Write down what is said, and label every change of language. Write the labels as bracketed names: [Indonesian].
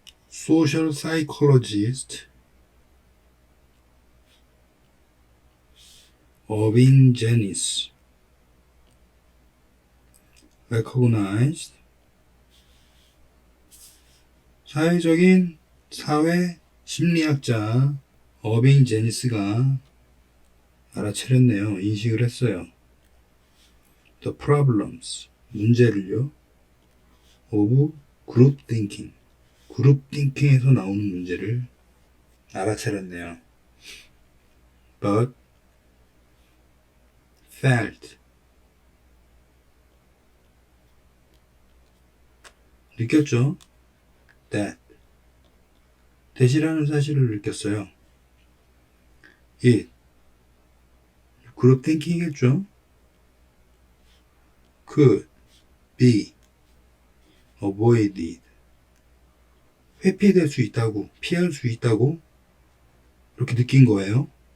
[English] Social psychologist Irving Janis recognized [Korean] 사회적인 사회 심리학자 어빙 제니스가 알아차렸네요. 인식을 했어요. [English] The problems, [Korean] 문제를요. [English] of group thinking, [Korean] 그룹 띵킹에서 나오는 문제를 알아차렸네요. [English] But felt, [Korean] 느꼈죠? [English] That, [Korean] 대시라는 사실을 느꼈어요. [English] It, [Korean] 그룹 띵킹이겠죠? [English] Could be avoided, [Korean] 회피될 수 있다고, 피할 수 있다고 이렇게 느낀 거예요.